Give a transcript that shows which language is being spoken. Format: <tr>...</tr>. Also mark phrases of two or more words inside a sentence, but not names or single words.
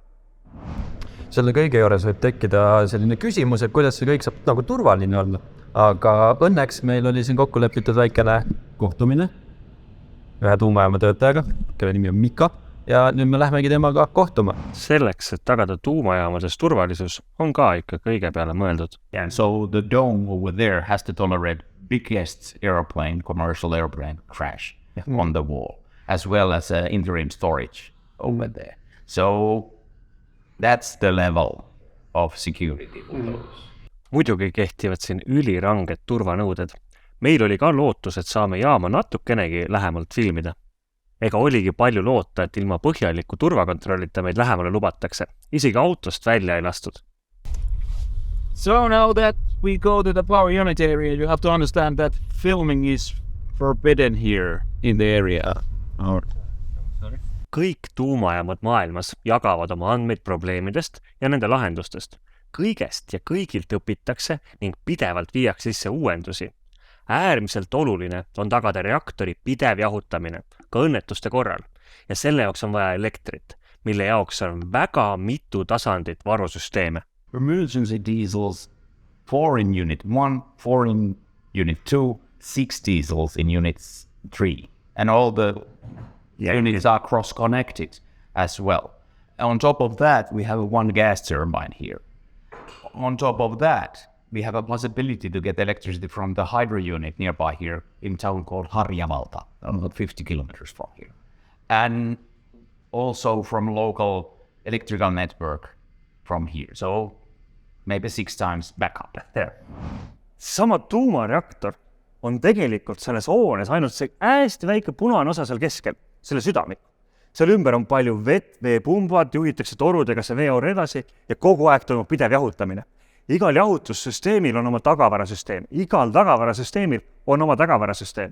<et>Selle kõige juures võib tekkida selline küsimus, et kuidas see kõik saab nagu turvaline olla. Aga õnneks meil oli siin kokku lepitud väikene kohtumine ühe tuumajaama töötajaga, kelle nimi on Mika, ja nüüd me lähmegi temaga kohtuma. Selleks, et tagada tuumajaamades turvalisus, on ka ikka kõige peale mõeldud.</et> <en>Yeah, so the dome over there has to tolerate biggest airplane, commercial airplane crash on the wall, as well as interim storage over there. So that's the level of security for those.</en> <et>Muidugi kehtivad siin üliranged turvanõuded. Meil oli ka lootus, et saame jaama natukenegi lähemalt filmida. Ega oligi palju loota, et ilma põhjaliku turvakontrollita meid lähemale lubatakse. Isegi autost välja ei lastud.</et> <en>So now that we go to the power unit area, you have to understand that filming is forbidden here in the area.</en> <et>Kõik tuumajaamad maailmas jagavad oma andmeid probleemidest ja nende lahendustest. Kõigest ja kõigilt õpitakse ning pidevalt viiakse sisse uuendusi. Äärmiselt oluline on tagada reaktori pidev jahutamine, ka õnnetuste korral. Ja selle jaoks on vaja elektrit, mille jaoks on väga mitu tasandit varusüsteeme.</et> <en>Emergency diesels, 4 in unit 1, 4 in unit 2, 6 diesels in unit 3. And all the units are cross-connected as well. On top of that, we have one gas turbine here. On top of that, we have a possibility to get electricity from the hydro unit nearby here in a town called Harjavalta, about 50 kilometers from here. And also from local electrical network from here. So maybe 6 times backup there.</en> <et>Sama tuumareaktor on tegelikult selles hoones ainult see hästi väike punane osa seal keskel, selle südamik. Seal ümber on palju vett, veepumbad, juhitakse torudega see veeaur edasi ja kogu aeg toimub pidev jahutamine. Igal jahutussüsteemil on oma tagavarasüsteem. Igal tagavarasüsteemil on oma tagavarasüsteem.</et>